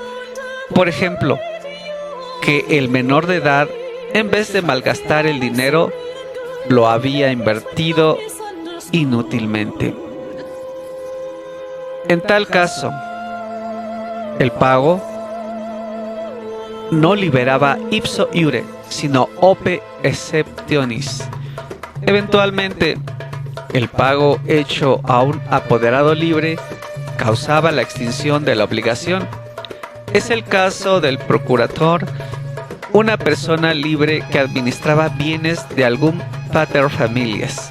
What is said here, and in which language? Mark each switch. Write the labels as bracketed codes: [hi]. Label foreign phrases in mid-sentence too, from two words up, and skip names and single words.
[es] Por ejemplo, que el menor de edad, en vez de malgastar el dinero, lo había invertido inútilmente. En tal caso, el pago no liberaba [la] ipso iure, [es] sino [la] ope exceptionis. [es] Eventualmente, el pago hecho a un apoderado libre causaba la extinción de la obligación. Es el caso del procurator, una persona libre que administraba bienes de algún [la] pater familias.